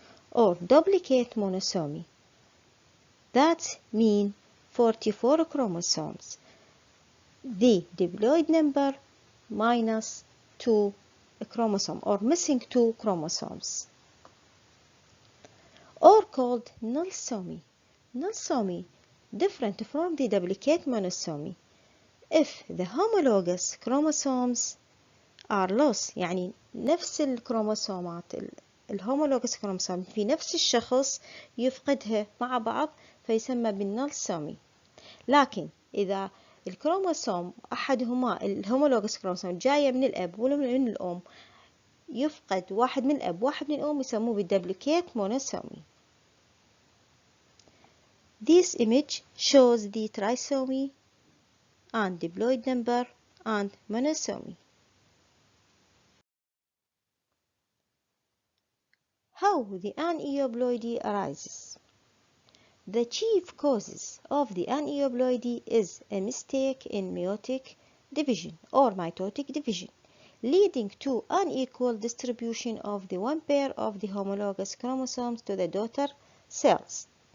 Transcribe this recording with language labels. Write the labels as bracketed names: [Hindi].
[English] Or duplicate monosomy, that mean 44 chromosomes, the diploid number minus 2 chromosome or missing 2 chromosomes. Or called nullsomy. Nullsomy different from the duplicate monosomy. If the homologous chromosomes are lost، [Arabic] يعني نفس الكروموسومات الهومولوجس كروموسوم في نفس الشخص يفقدها مع بعض فيسمى بالنلسومي. لكن إذا الكروموسوم أحدهما الهومولوجس كروموسوم جاية من الأب ولا من الأم يفقد واحد من الأب واحد من الأم يسموه بالدبليكيت مونوسومي. [English] This image shows the trisomy and diploid number and monosomy. How the aneuploidy arises. The chief causes of the aneuploidy is a mistake in meiotic division or mitotic division, leading to unequal distribution of the one pair of the homologous chromosomes to the daughter cells.